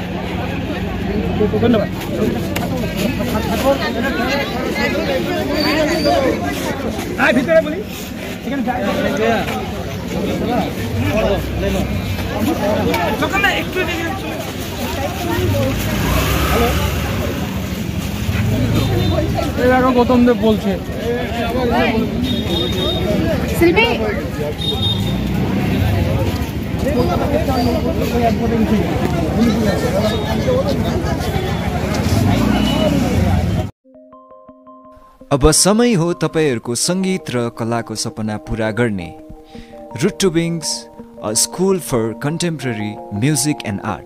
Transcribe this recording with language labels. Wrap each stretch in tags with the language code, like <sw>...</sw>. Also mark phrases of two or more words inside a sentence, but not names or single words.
<bn>ধন্যবাদ। ভিতরে বলি এখানে একটু এরকম গৌতম দেব বলছে শিল্পী</bn> <ne>अब समय हो तपाईहरूको सङ्गीत र कलाको सपना पुरा गर्ने।</ne> <en>Root to Wings, a school for contemporary music and art.</en>